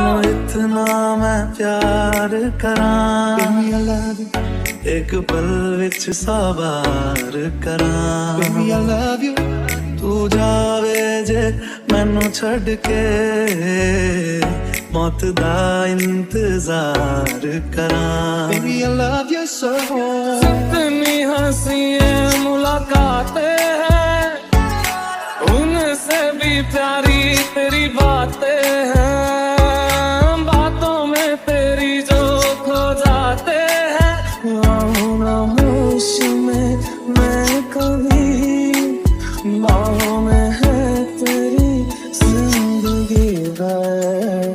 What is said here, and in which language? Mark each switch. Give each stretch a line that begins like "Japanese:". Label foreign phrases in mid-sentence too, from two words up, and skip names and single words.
Punjabi: ਇਤਨਾ ਮੈਂ ਪਿਆਰ ਕਰਾਂ, ਇੱਕ ਪਲ ਵਿਚ ਸਾਬਾਰ ਕਰਾਂ।
English: Baby, I love you.
Punjabi: ਤੂੰ ਜਾਵੇਂ ਜੇ ਮੈਨੂੰ ਛੱਡ ਕੇ, ਮੌਤ ਦਾ ਇੰਤਜ਼ਾਰ ਕਰਾਂ।
English: Baby, I love you so.
Hindi: इतनी हंसी मुलाकातें हैं, उनसे भी प्यारी तेरी बातें हैं, बातों में तेरी जो खो जाते हैं। ना होश में मैं कभी, बाहों में है तेरी जिंदगी है।